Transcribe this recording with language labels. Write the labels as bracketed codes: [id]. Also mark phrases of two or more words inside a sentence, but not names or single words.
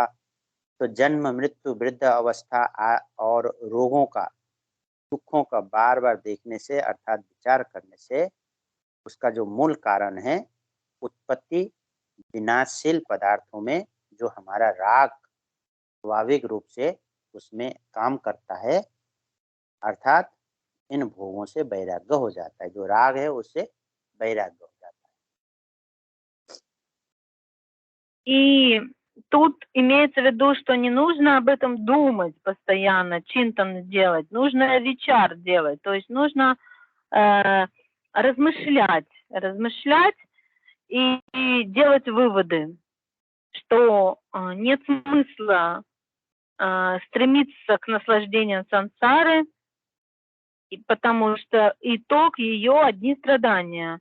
[hi] तो जन्म, मृत्यु, वृद्ध अवस्था और रोगों का, दुखों का बार-बार देखने से अर्थात विचार करने से उसका जो मूल कारण है, उत्पत्ति विनाशशील पदार्थों में जो हमारा राग स्वाभाविक रूप से उसमें काम करता है, अर्थात इन भोगों से वैराग्य हो जाता है। जो राग है उससे वैराग्य हो जाता है। [ru] И тут имеется в виду, что не нужно об этом думать постоянно, чинтан делать, нужно вичар делать, то есть нужно размышлять и делать выводы, что нет смысла стремиться к наслаждениям сансары, потому что итог ее одни страдания.